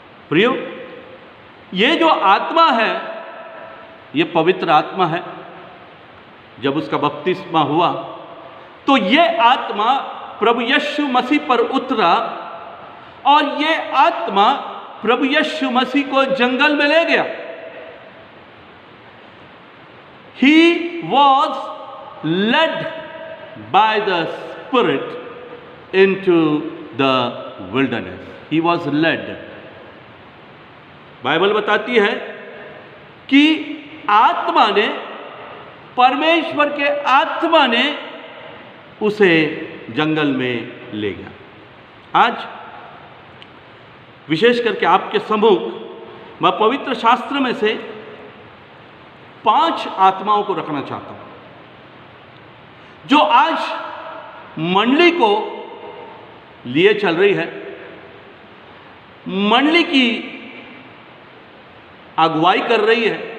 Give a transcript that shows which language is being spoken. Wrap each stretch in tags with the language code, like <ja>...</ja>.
<hi>प्रियो, ये जो आत्मा है ये पवित्र आत्मा है। जब उसका बपतिस्मा हुआ तो ये आत्मा प्रभु यीशु मसीह पर उतरा और ये आत्मा प्रभु यीशु मसीह को जंगल में ले गया।</hi> <en>He was led by the Spirit into the wilderness. He was led.</en> <hi>Bible बताती है कि आत्मा ने, परमेश्वर के आत्मा ने उसे जंगल में ले गया। आज विशेष करके आपके सम्मुख मैं पवित्र शास्त्र में से 5 आत्माओं को रखना चाहता हूं, जो आज मंडली को लिए चल रही है, मंडली की अगुवाई कर रही है।</hi>